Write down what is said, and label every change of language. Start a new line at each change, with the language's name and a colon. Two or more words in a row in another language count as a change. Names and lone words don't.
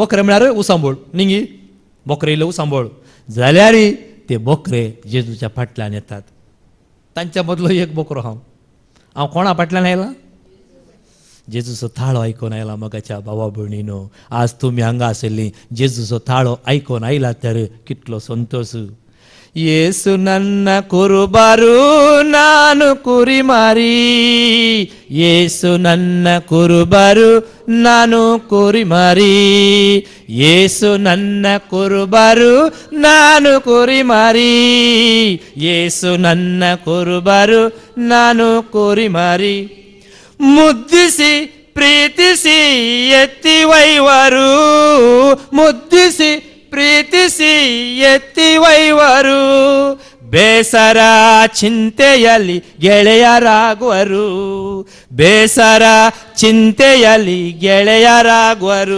Konkani: बोकरे म्हळ्यार उसांबोळ न्ही. बोकरे इल्लो उसांबोळ जाल्यार ते बोकरे जेजूच्या फाटल्यान येतात. तांच्या मदलो एक बोकरो हांव कोणा फाटल्यान आयला. जेजूचो थाळो आयकोन आयला मोगाच्या भावा भयणीनो. आज तुमी हांगा आसली जेजूचो थाळो आयकोन आयला तर कितलो संतोष.
Kannada: ಯೇಸು ನನ್ನ ಕುರುಬರು ನಾನು ಕುರಿ ಮರಿ. ಯೇಸು ನನ್ನ ಕುರುಬರು ನಾನು ಕುರಿ ಮರಿ. ಯೇಸು ನನ್ನ ಕುರುಬರು ನಾನು ಕುರಿ ಮರಿ. ಯೇಸು ನನ್ನ ಕುರುಬರು ನಾನು ಕುರಿ ಮರಿ. ಮುದ್ದಿಸಿ ಪ್ರೀತಿಸಿ ಎತ್ತಿ ವೈವರು. ಮುದ್ದಿಸಿ ಪ್ರೀತಿಸಿ ಎತ್ತಿ ವೈವರು. ಬೇಸರ ಚಿಂತೆಯಲ್ಲಿ ಗೆಳೆಯರಾಗುವರು. ಬೇಸರ ಚಿಂತೆಯಲ್ಲಿ ಗೆಳೆಯರಾಗುವರು.